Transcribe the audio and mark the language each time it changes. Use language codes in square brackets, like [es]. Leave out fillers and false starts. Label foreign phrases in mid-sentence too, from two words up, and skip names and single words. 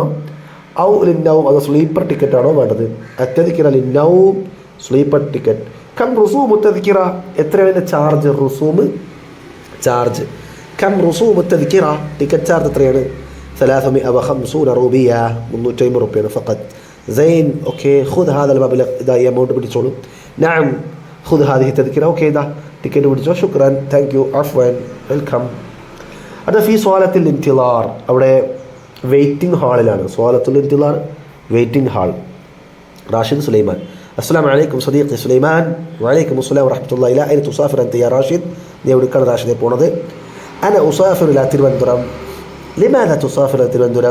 [ar] أو للنوم [ml] അത് സ്ലീപ്പർ ടിക്കറ്റാണോ വേണ്ടത്? [ar] التذكرة للنوم [en] sleeper ticket. [ar] كم رسوم تذكرة [ml] എത്രയാണ് ചാർജ്? [ar] റുസൂമ് ചാർജ്. كم رسوم تذكرة [en] ticket charge [ar] എത്രയാണ്? 350 റൂബിയ 350 റുപ്യാണ് ഫഖത്ത്. زين اوكي خذ هذا المبلغ اذا اماونت بتقولوا نعم خذ هذه التذكره اوكي ده تيكت بتقول شكرا [en] thank you [ar] عفوا ويلكم. هذا في صاله الانتظار [ml] അവിടെ വെയിറ്റിംഗ് ഹാളിലാണ്. [ar] صالة الانتظار [en] waiting hall. [ar] റാഷിദ് സുലൈമാൻ. السلام عليكم صديقي സുലൈമാൻ. وعليكم السلام ورحمة الله. إلى أين تسافر أنت يا റാഷിദ് [ml] നീ എവിടേക്കാണ് റാഷിദെ പോണത്? [ar] أنا أسافر إلى തിരുവനന്തപുരം. لماذا تسافر തിരുവനന്തപുരം?